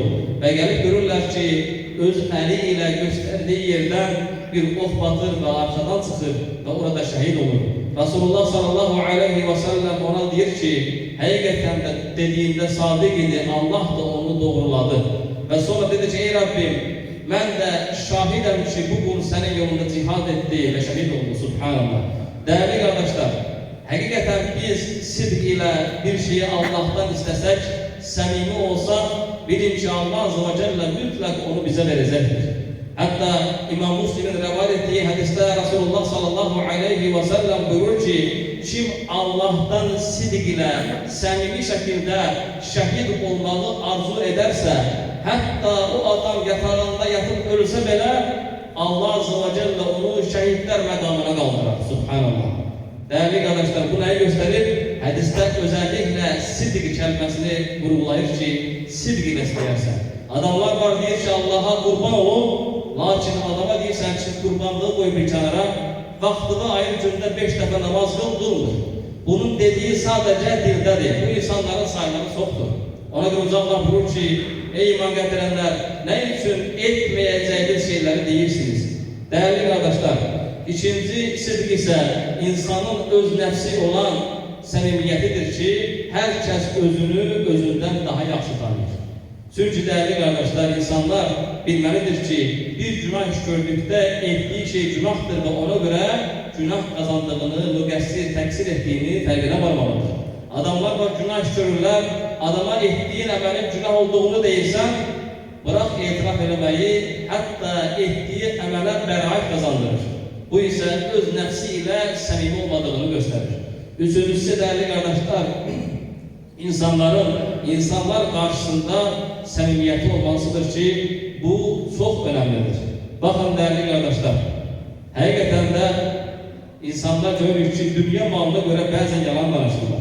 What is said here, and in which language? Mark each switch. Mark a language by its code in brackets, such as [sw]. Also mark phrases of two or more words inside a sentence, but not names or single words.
[tr] Ve gelip görürler ki öz eliyle gösterdiği yerden bir ok batır ve arkadan çıkır ve orada şehit olur. Resulullah [ar] صلى الله عليه وسلم [tr] ona diyor ki hakikaten dediğinde sadık idi, Allah da onu doğruladı. Ve sonra dedi ki ey Rabbim [az] mən də şahidəm ki, bu qul sənin yolunda cihad etdi və şəhid oldu. Subhanallah. Dəyərli qardaşlar, həqiqətən biz sidq ilə bir şeyi Allah'tan istəsək, səmimi olsaq, bilin ki, Allah [ar] عز وجل [az] mütləq onu bizə verəcəkdir. Hətta İmam Müslim'in rəvayət etdiyi hədisdə Resulullah [ar] صلى الله عليه وسلم [az] buyurur ki, kim Allah'tan sidq ilə səmimi şəkildə şəhid olmağı arzu edərsə, hətta o adam yatağında yatıp ölsə belə, Allah [ar] عز وجل [az] onu şəhidlər məqamına qaldırar. Subhanallah. [tr] Değerli kardeşler, bu neyi gösterir? Hadiste özellikle sidq kelimesini vurgulayır ki, sidq ile istəyərsən. [az] Adamlar var deyir ki, Allah'a kurban olun, lakin adama deyirsən ki, [tr] kurbanlığı koy bir kenara, [az] vaxtını ayır gündə 5 dəfə namaz qıl, durmur. [tr] Bunun dediği sadece [az] dildədir. Bu insanların sayıları çoxdur. [tr] Ona göre Allah buyurur ki, [az] ey iman gətirənlər, [tr] ne için etmeyeceğiniz şeyleri deyirsiniz? Değerli kardeşler, [az] İkinci sidq ise insanın öz nəfsi olan səmimiyyətidir ki, hər kəs özünü özündən daha yaxşı tanıyır. Çünki [tr] değerli kardeşler, [az] insanlar bilməlidir ki, bir günah iş gördükdə etdiği şey günahdır və ona göre günah kazandığını, müqəssir, təqsir ettiğini fərqinə varmalıdır. Adamlar var, günah iş görürlər, adama etdiğin əməlin günah olduğunu deyirsən, bırak etiraf eləməyi, hətta etdiği əmələ bəraət kazandırır. [tr] Bu ise öz nefsi ile səmimi olmadığını gösterir. Üçüncüsü değerli kardeşler, insanlar karşısında səmimiyyəti olmasıdır ki, bu çok önemlidir. Bakın değerli kardeşler, [az] həqiqətən də insanlar görür ki, dünya malına göre bəzən yalan danışırlar.